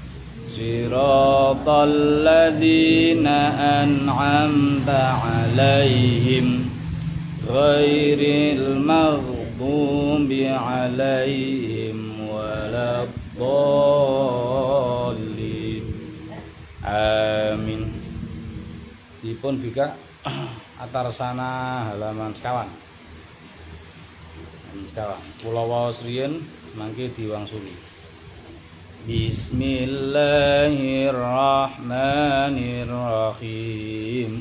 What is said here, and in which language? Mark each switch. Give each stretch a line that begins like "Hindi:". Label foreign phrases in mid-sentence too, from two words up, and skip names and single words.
Arabic: صراط الذين أنعمت عليهم غير المغضوب عليهم ولا الضالين. Amin.
Javanese: Dipun bika atarsana halaman sekawan. Kula waos riyen mangke diwangsuli.
Arabic: Bismillahirrahmanirrahim.